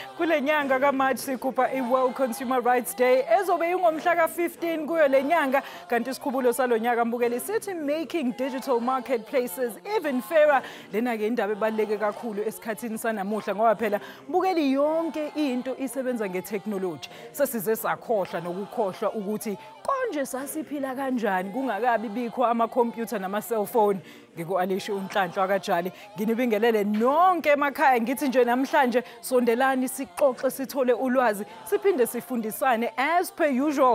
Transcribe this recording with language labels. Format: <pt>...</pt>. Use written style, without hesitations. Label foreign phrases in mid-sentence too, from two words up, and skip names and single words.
<zu>kule nyanga kaMarch sikhupha i-World Consumer Rights Day ezobe ingomhla ka-15 kuyo le nyanga, kanti isikhubulo salonyaka mbukeli sithi</zu> <en>making digital marketplaces even fairer.</en> <zu>Lena-ke indaba ebaluleke kakhulu esikhathini sanamuhla ngoba phela mbukeli yonke into isebenza ngetechnology. Sesize sakhohlwa nokukhohlwa ukuthi konje sasiphila kanjani kungakabi bikho ama-computer nama-cellphone. Ngiku-Alisha uNhlanhla kaJali nginibingelele nonke emakhaya ngithi nje namhlanje sondelani sixoxe sithole ulwazi siphinde sifundisane</zu> <en>as per usual.</en>